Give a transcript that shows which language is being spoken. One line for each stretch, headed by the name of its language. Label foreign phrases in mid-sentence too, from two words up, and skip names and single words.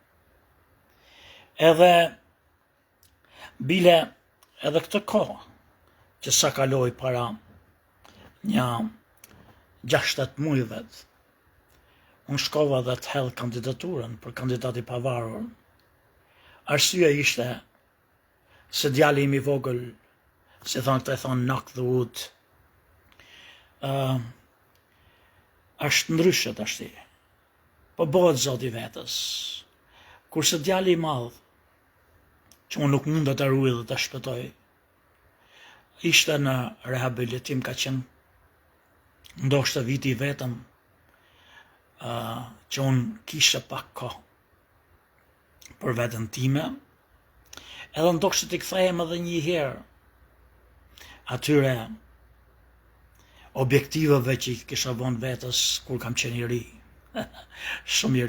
Albanian: Edhe bile edhe këtë kohë që sa kaloi para një 6-7 muajve, unë shkova dhe të hedh kandidaturën për kandidati pavarur. Arsyeja ishte se djali im I vogël, si e thonë
English: knock the wood,
Albanian: është ndryshe tashti, po bëhet zoti vetës. Kurse djali I madh, që unë nuk mund të ruaj dhe të shpëtoj, ishte në rehabilitim, ka qenë ndoshta viti I vetëm që unë kishe pak kohë për veten time, edhe ndoshta t'i kthehem edhe një herë atyre objektiveve që I kisha vënë vetes kur kam qenë I ri, shumë I ri.